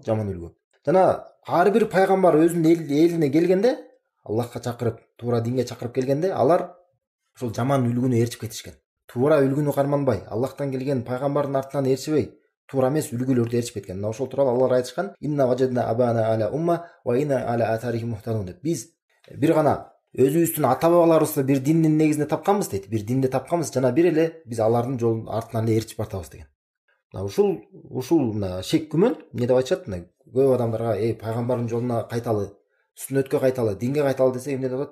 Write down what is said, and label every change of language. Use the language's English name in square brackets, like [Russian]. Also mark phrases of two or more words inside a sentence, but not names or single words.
[Kyrgyz] Жаман үлгү. Жана ар бир пайгамбар өзүнүн элине келгенде, Аллахка чакырып, туура динге чакырып келгенде, алар ошол жаман үлгүнү ээрчип кетишкен. Туура үлгүнү карманбай, Аллахтан келген пайгамбардын артынан ээрчибей, туура эмес үлгүлөрдү ээрчип кеткен. Ошол тууралуу алар айтышкан: [Arabic] "إنا وجدنا آباءنا على أمة وإنا على آثارهم مهتدون" деп. [Kyrgyz] Биз бир гана өзүбүздүн ата бабаларыбызды бир диндин негизинде тапканбыз дейт. Бир динди тапканбыз, жана бир эле биз алардын жолунун артынан эле ээрчип бартабыз деген. Ушул мына шек күмөн эмне деп айтышат? Мына көп адамдарга пайгамбардын жолуна кайталы, сүннөткө кайталы, динге кайталы десе эмне деп атат?